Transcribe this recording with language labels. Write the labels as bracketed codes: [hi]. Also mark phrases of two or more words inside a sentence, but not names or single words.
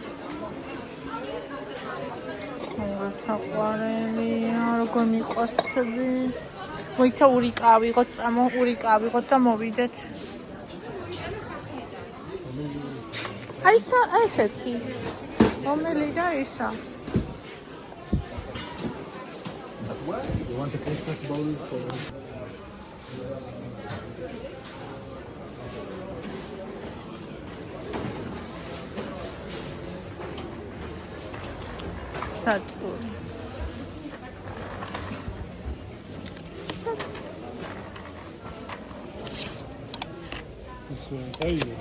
[ka] საყვარელია, როგორ მიყვარს ხები. მოიცა ურიკა ავიღოთ, ურიკა ავიღოთ და მოვიდეთ. აი ესეთი. რომელი და ისა? [en] You want the Christmas bowl for [ka] საწური. აი